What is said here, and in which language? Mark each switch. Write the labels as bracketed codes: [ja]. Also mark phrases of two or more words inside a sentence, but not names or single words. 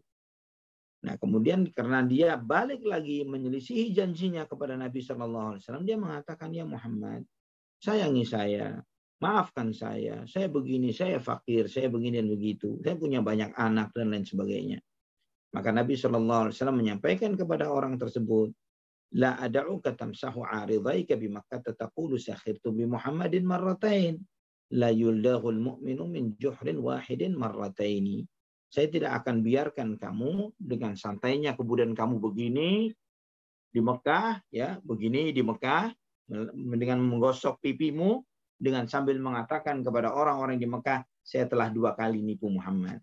[id] Nah, kemudian karena dia balik lagi menyelisihi janjinya kepada Nabi SAW, dia mengatakan, ya Muhammad, sayangi saya, maafkan saya begini, saya fakir, saya begini dan begitu, saya punya banyak anak dan lain sebagainya. Maka Nabi SAW menyampaikan kepada orang tersebut, [ar] لا أدعك تمسح عارضيك بمكة تقول سخرت بمحمد مرتين، لا يلدغ المؤمن من جحر واحد مرتين. [id] Saya tidak akan biarkan kamu dengan santainya kemudian kamu begini di Mekah, ya, begini di Mekah dengan menggosok pipimu, dengan sambil mengatakan kepada orang-orang di Mekah, saya telah 2 kali nipu Muhammad.